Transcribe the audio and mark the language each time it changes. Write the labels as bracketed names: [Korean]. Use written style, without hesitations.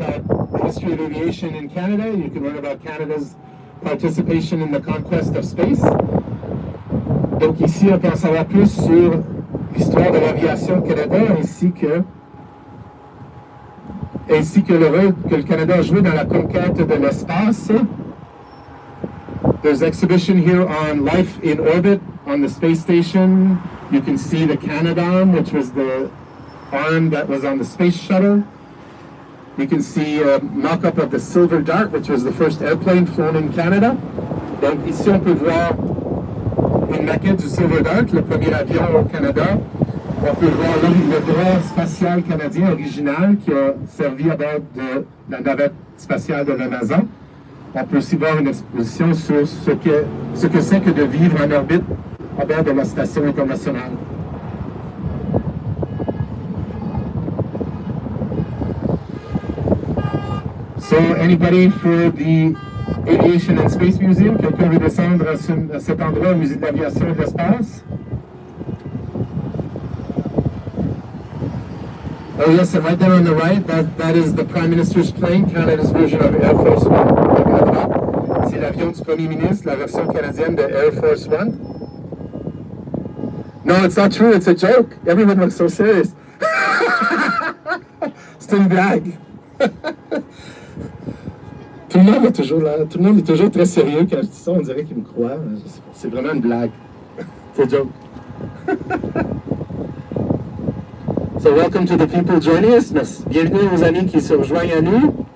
[English] In Canada, you can learn about Canada's participation in the conquest of space. [French] Donc ici, on peut en savoir plus sur l'histoire de l'aviation au Canada ainsi que le rôle que le Canada a joué dans la conquête de l'espace. [English] There's exhibition here on life in orbit on the space station. You can see the Canadarm, which was the arm that was on the space shuttle. You can see a mock-up of the Silver Dart, which was the first airplane flown in Canada. [French] Donc ici, on peut voir une maquette du Silver Dart, le premier avion au Canada. On peut voir le droit spatial canadien original qui a servi à bord de la navette spatiale de la NASA. On peut aussi voir une exposition sur ce que c'est que de vivre en orbite à bord de la station internationale. [English] So, anybody for the Aviation and Space Museum? [French] Quelqu'un veut descendre à cet endroit au musée de l'aviation et de l'espace? [English] Oh yes, and right there on the right, that is the Prime Minister's plane, Canada's version of Air Force One. [French] C'est l'avion du Premier ministre, la version canadienne de Air Force One. [English] No, it's not true, it's a joke. Everyone looks so serious. [French] C'est une blague. Tout le monde est toujours très sérieux quand je dis ça, on dirait qu'il me croit. C'est vraiment une blague. C'est un joke. [English] So welcome to the people joining us. [French] Bienvenue aux amis qui se rejoignent à nous.